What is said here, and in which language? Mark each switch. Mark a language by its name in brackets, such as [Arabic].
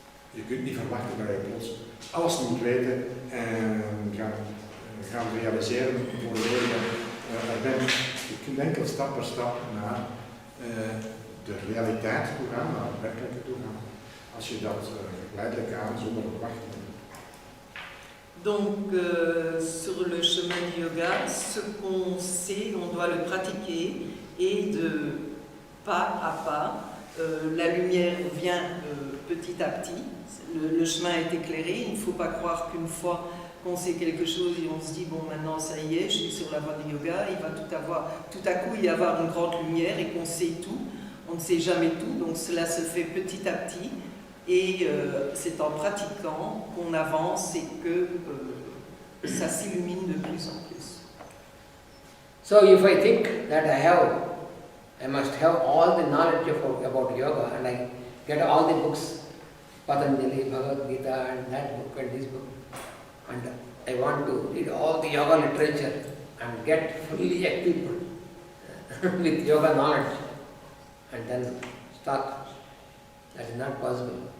[Dutch] Je kunt niet verwachten dat je plots alles moet weten en gaan realiseren voor de je er bent. Je kunt enkel stap per stap naar de realiteit toe gaan, naar het werkelijke toe gaan. Als je dat geleidelijk aan zonder verwachting doet. [French] Donc, sur le chemin du yoga, ce qu'on sait, on doit le pratiquer et de pas à pas, la lumière vient petit à petit. Le chemin est éclairé. Il ne faut pas croire qu'une fois qu'on sait quelque chose et on se dit bon maintenant ça y est, je suis sur la voie du yoga, il va tout à coup y avoir une grande lumière et qu'on sait tout. On ne sait jamais tout, donc cela se fait petit à petit. Et c'est en pratiquant qu'on avance et que ça s'illumine de plus en plus. [English] So if I think that I must have all the knowledge about yoga and I get all the books, Patanjali, Bhagavad Gita and that book and this book, and I want to read all the yoga literature and get fully equipped with yoga knowledge and then start. That is not possible.